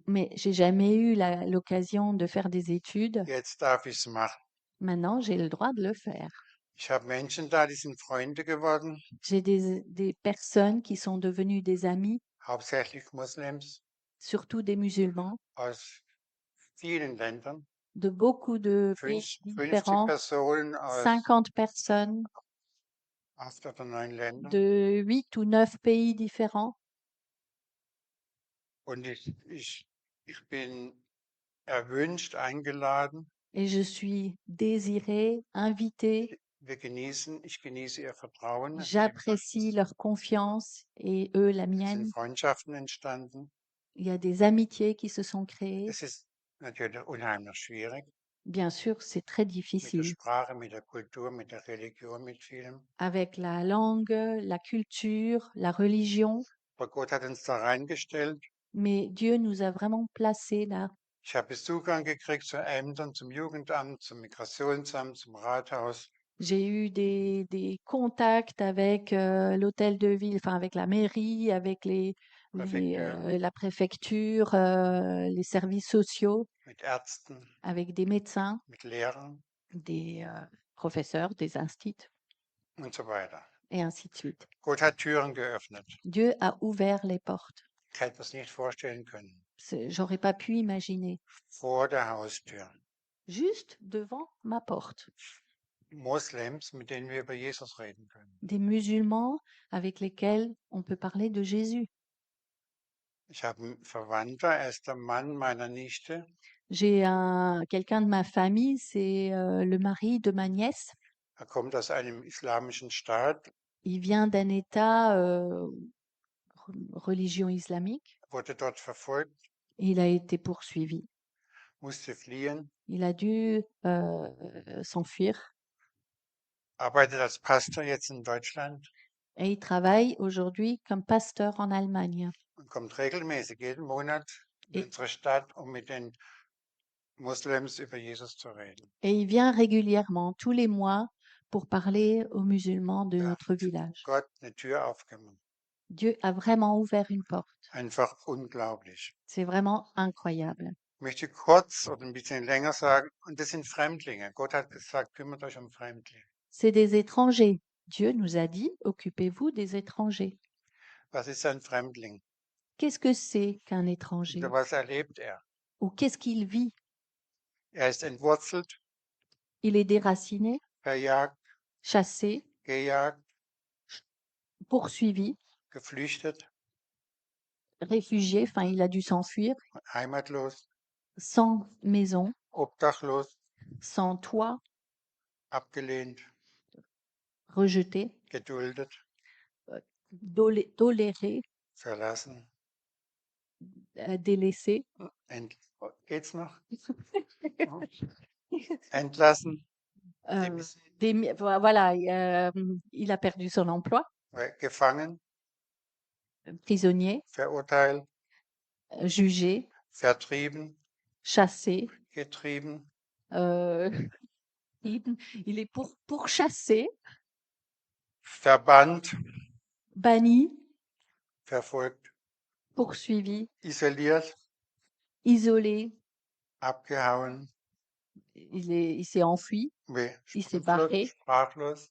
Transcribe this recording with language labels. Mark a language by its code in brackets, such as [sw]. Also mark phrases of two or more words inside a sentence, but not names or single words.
[fr] Mais j'ai jamais eu l'occasion de faire des études. [de] Jetzt darf ich es machen. [fr] Maintenant, j'ai le droit de le faire. [de] Ich habe Menschen da, die sind Freunde geworden, [fr] J'ai des personnes qui sont devenues des amis, [de] hauptsächlich Moslems [fr] surtout des musulmans, [de] aus vielen Ländern. [fr] de beaucoup de pays 50 différents, [de] Personen aus [fr] 50 personnes [de] 8 oder 9 Ländern. [fr] de 8 ou 9 pays différents. [de] Und ich bin erwünscht, eingeladen. [fr] Et je suis désirée, invitée. [de] Ich genieße ihr Vertrauen. [fr] J'apprécie leur confiance et eux la [de] Es [fr] mienne. [de] sind Freundschaften entstanden. [fr] Il y a des amitiés qui se sont créées. [de] Es ist natürlich unheimlich schwierig. [fr] Bien sûr, c'est très [de] Mit der [fr] difficile [de] Sprache, mit der Kultur, mit der Religion, mit vielem. [fr] avec la langue, la culture, la religion. [de] Aber Gott hat uns da reingestellt. [fr] Mais Dieu nous a vraiment placés là. [de] Ich habe Zugang gekriegt zu Ämtern, zum Jugendamt, zum Migrationsamt, zum Rathaus. [fr] J'ai eu des contacts avec l'hôtel de ville, enfin avec la mairie, avec la préfecture, les services sociaux, [de] Mit Ärzten, [fr] avec des médecins, [de] mit Lehrern [fr] des professeurs, des instituts, [de] und so weiter. [fr] et ainsi de suite. [de] Gott hat Türen geöffnet. [fr] Dieu a ouvert les portes. [de] Ich hätte es nicht vorstellen können. [fr] J'aurais pas pu imaginer. [de] Vor der Haustür. [fr] Juste devant ma porte. [de] Moslems, mit denen wir über Jesus reden können. [fr] Des musulmans avec lesquels on peut parler de Jésus. [de] Ich habe einen Verwandter, er ist der Mann meiner Nichte. [fr] J'ai quelqu'un de ma famille, c'est le mari de ma nièce. [de] Er kommt aus einem islamischen Staat, [fr] Il vient d'un État religion islamique. [de] wurde dort verfolgt, [fr] Il a été poursuivi. [de] musste fliehen. [fr] Il a dû s'enfuir [de] arbeitet als Pastor jetzt in Deutschland [fr] et il travaille aujourd'hui comme pasteur en Allemagne. [de] und kommt regelmäßig jeden Monat in [fr] Et, [de] unsere Stadt, um mit den Moslems über Jesus zu reden. [fr] et il vient régulièrement, tous les mois, pour parler aux musulmans de [de] Da [fr] notre [de] hat [fr] village. [de] Gott eine Tür aufgemacht. [fr] Dieu a vraiment ouvert une porte. [de] Einfach unglaublich. [fr] C'est vraiment incroyable. [de] Ich möchte kurz oder ein bisschen länger sagen, und das sind Fremdlinge. Gott hat gesagt, kümmert euch um Fremdlinge. [fr] C'est des étrangers. Dieu nous a dit, occupez-vous des étrangers. [de] Was ist ein Fremdling? [fr] Qu'est-ce que c'est qu'un [de] Oder [fr] étranger? [de] was erlebt er? [fr] Ou qu'est-ce qu'il vit? [de] Er ist entwurzelt, [fr] Il est déraciné, [de] verjagt, [fr] chassé, [de] gejagt, [fr] poursuivi, [de] geflüchtet, [fr] réfugié, enfin il a dû s'enfuir, [de] heimatlos, [fr] sans maison, [de] obdachlos, [fr] sans toit, [de] abgelehnt, [fr] rejeté, [de] geduldet, [fr] toléré, [de] verlassen. [fr] délaissé, [de] Geht's noch? Entlassen, [fr] euh, voilà, il a perdu son emploi, [de] gefangen, [fr] prisonnier, [de] verurteilt, [fr] jugé, [de] vertrieben, [fr] chassé, [de] getrieben, [fr] euh, il est pourchassé, [de] verbannt, [fr] banni, [de] verfolgt, [fr] poursuivi, [de] isoliert, [fr] isolé, [de] abgehauen, [fr] il s'est enfui, il s'est barré, [de] sprachlos,